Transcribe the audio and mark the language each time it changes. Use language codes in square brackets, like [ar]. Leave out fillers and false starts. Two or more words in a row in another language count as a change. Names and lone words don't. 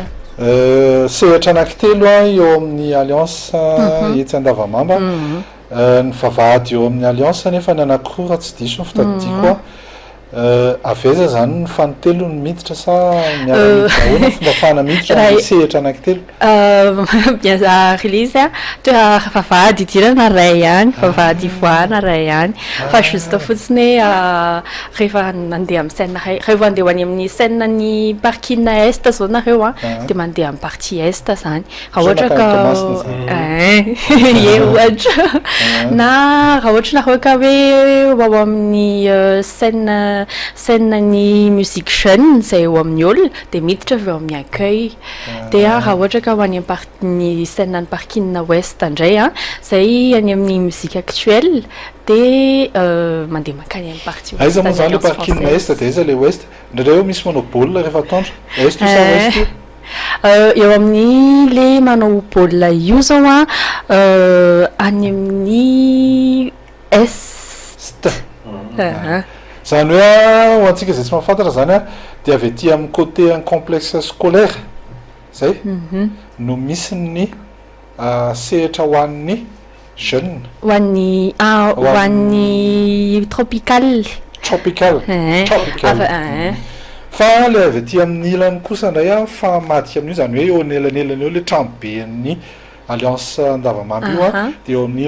[mg] sehatra anankitelo eo amin'ny alliance etsy andavamamba ny vavahady eo amin'ny alliance nefa ny anankiroa raha tsy diso ny fitadidiako aveza zany ny fanotelo ny miditra sa miara-miditra fomba fana miditra ny sehatra anankitelo release toa vavahady idirana ray ihany vavahady ivoahana ray ihany fa juste fotsiny rehefa mandeha amin'ny scène rehefa andeha ho any amin'ny scène ny [fr] parking est [mg] zao nareo dia mandeha amin'ny [fr] partie est [mg] zany raha ohatra ka e ohatra na raha ohatra nareo ka hoe ao amin'ny scène ny [fr] musique jeune [mg] zay eo amin'ny olona dia miditra avy eo amin'ny accueil dia raha ohatra ka ho any ny scène ny [fr] parking ouest [mg] indray zay any amin'ny [fr] musique actuelle [mg] dia mandeha makany amin'ny [fr] partie ouest [mg] aiza moa zany le [fr] parking est [mg] dia aiza le ouest ndraindray eo misy manao baolina rehefa atoandro est sa ouest eo amin'ny le manao baolina io zao any amin'ny est zany hoe ho antsika zay tsy mahafantatra zany dia avy aty amin'ny [fr] côté un complexe scolaire [mg] zay no misy ny sehatra ho an'ny jeune ho an'ny tropical fa le avy aty amin'ny ilany kosa indray fa madika amin'io zany hoe eo anelanelany eo le trano be ny alliance andavamamba io dia eo amin'ny